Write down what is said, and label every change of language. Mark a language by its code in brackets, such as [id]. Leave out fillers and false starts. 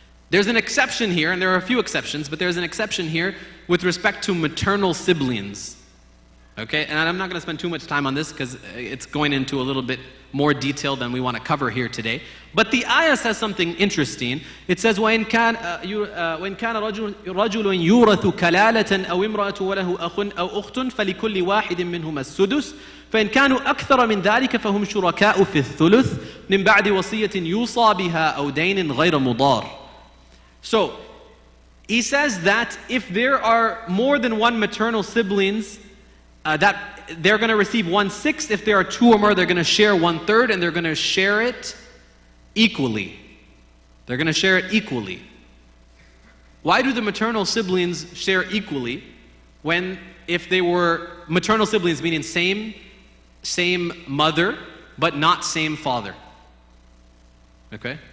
[en] There's an exception here, and there are a few exceptions, but there's an exception here with respect to maternal siblings. Okay, and I'm not going to spend too much time on this because it's going into a little bit more detail than we want to cover here today. But the ayah says something interesting. [ar] It says, وَإِنْ كَانَ رَجُلٌ يُورَثُ كَلَالَةً أَوْ إِمْرَأَةٌ وَلَهُ أَخٌ أَوْ أُخْتٌ فَلِكُلِّ وَاحِدٍ مِّنْهُمَا السُّدُسُ فإن كانوا أكثر من ذلك فهم شركاء في الثلث من بعد وصية يوصى بها أو دين غير مضار. [en] So, he says that if there are more than one maternal siblings, that they're going to receive 1/6. If there are two or more, they're going to share 1/3, and they're going to share it equally. They're going to share it equally. Why do the maternal siblings share equally when, if they were maternal siblings, meaning same mother, but not same father? Okay?